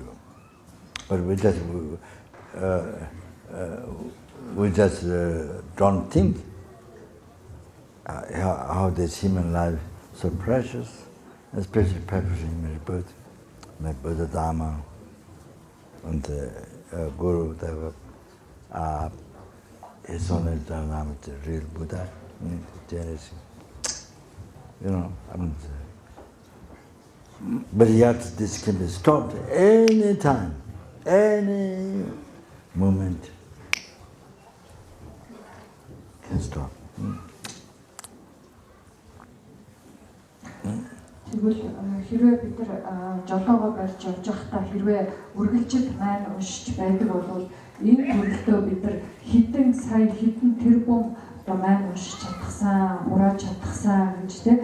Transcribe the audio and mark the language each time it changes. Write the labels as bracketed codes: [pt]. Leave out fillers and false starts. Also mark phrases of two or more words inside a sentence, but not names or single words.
[en] But we just don't think how this human life is so precious, especially practicing my Buddha Dharma and the Guru, his only Dharma, the real Buddha, Chenrezig. You know, but yet this can be stopped any time. Any moment can stop. [mn] Тэгвэл хэрвээ бид нар жолоогоо барьж явж байхдаа хэрвээ үргэлжил маань уншиж байдаг бол энэ төрөлтөө бид нар хэдэн сая хэдэн тэрбум одоо маань уншиж чадхсан, хурааж чадхсан гэж тийм.